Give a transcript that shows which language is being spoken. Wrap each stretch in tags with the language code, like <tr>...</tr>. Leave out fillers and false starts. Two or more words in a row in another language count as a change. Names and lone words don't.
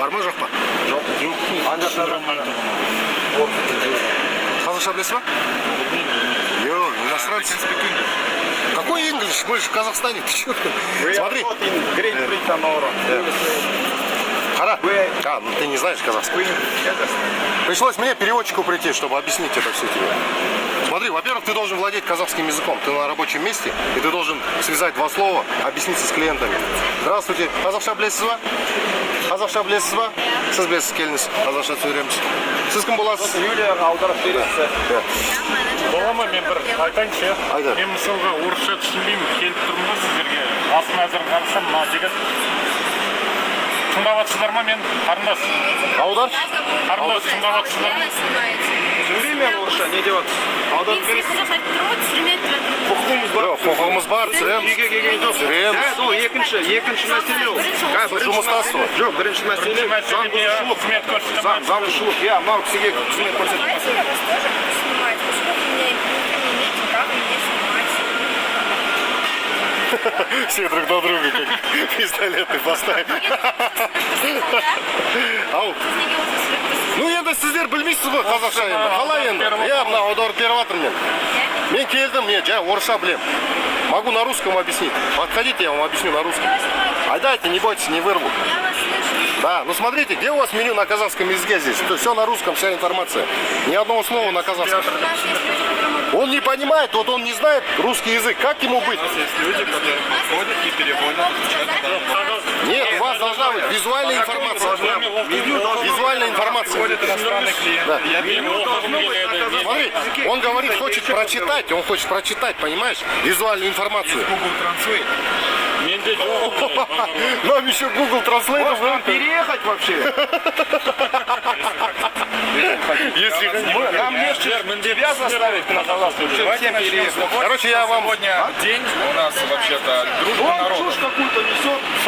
<kk>жоқ па? Жоқ. Қазақша білесіз ба?</kk> <ru>Йо, иностранцы. Какой инглиш? Мы же в Казахстане. Ты чё? Смотри.</ru> <kk>Хара?</kk> <ru>А, ну ты не знаешь казахский. Пришлось мне переводчику прийти, чтобы объяснить это все тебе. Смотри, во-первых, ты должен владеть казахским языком. Ты на рабочем месте, и ты должен связать два слова, объясниться с клиентами. Здравствуйте.</ru> <kk>Қазақша білесіз ба? Қазақша білесіз ба? Сіз білесіз, келіңіз. Қазақша сөйлейміз. Сіз кім боласыз? Юлияға аударып бересіз. Болама, мен бір айтайыншы. Айда. Мен мысалға орысша түсінбеймін, келіп тұрмын да сіздерге. Астын әзір қарасам, мына жігіт. Тыңдап жатсыздар ма, мен қарындас? Аудар? Қарындас, тыңдап жатсыздар ма? Сөйлей мен орысша, не деп жатсыз? Аударып бересіз. Құқығымыз бар. Құқығымыз бар, түсіреміз. Үйге келген жоқ. Түсіреміз. Ол екінші мәселе ол. Жұмыстасыз ғой. Жоқ, бірінші мәселе Қызмет көрсетемін. заңбұзушылық. Иә, мынау кісіге қызмет көрсетеміз.</kk> <ru>Давайте я вас тоже буду снимать, поскольку вы не имеете права меня снимать. Все друг на друга как пистолеты поставили. Ау.</ru> <kk>Ну енді сіздер білмейсіз ғой қазақша енді. Қалай енді? Я мына аударып беріп жатырмын мен. Мен келдім, мен жаңа орысша білем.</kk> <ru>Могу на русском объяснить. Подходите, я вам объясню на русском. Дайте, не бойтесь, не вырву. Я вас слышу. Да, ну смотрите, где у вас меню на казахском языке здесь? Все на русском, вся информация. Ни одного слова на казахском. У нас есть люди, которые могут... Он не понимает, вот он не знает русский язык. Как ему быть? Есть люди, которые подходят и переводят, отвечают на данный. Нет, у вас должна быть визуальная информация. Визуальная информация. Иностранный клиент. Да. Меню должно быть на казахском Смотри, языке. он говорит, хочет прочитать, понимаешь, визуальную информацию. Google Translate.</ru> <kk>Менде жоқ.</kk> <ru>Нам еще Google Translate. Может нам переехать вообще? Если Нам легче тебя заставить на казахском. Всем переехать. Короче, я вам... Сегодня день у нас вообще-то дружба Он народов. чушь какую-то несет.</ru>